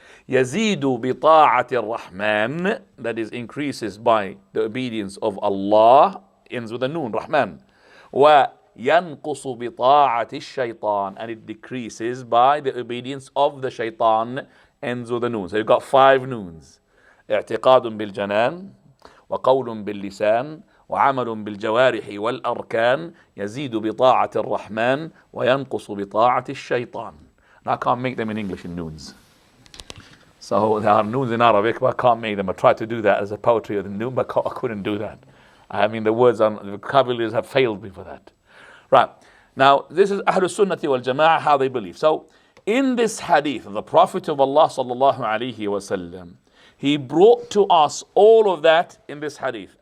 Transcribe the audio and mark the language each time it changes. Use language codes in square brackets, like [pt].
[ar] Yazidu bi ta'ati ar-Rahman, [en] that is increases by the obedience of Allah, ends with a noon, Rahman. [ar] Wa yanqusu bi ta'ati ash-shaytan, [en] and it decreases by the obedience of the shaitan, ends with a noon. So you've got 5 noons. [ar] اعتقاد بالجنان وقول باللسان وعمل بالجوارح والأركان يزيد بطاعة الرحمن وينقص بطاعة الشيطان. [en] And I can't make them in English in noons. So there are noons in Arabic, but I can't make them. I tried to do that as a poetry of the noon, but I couldn't do that. I mean, the words and the vocabularies have failed me for that. Right. Now, this is Ahlul Sunnati wal Jama'ah, how they believe. So, in this hadith of the Prophet of Allah sallallahu alaihi wasallam, he brought to us all of that in this hadith.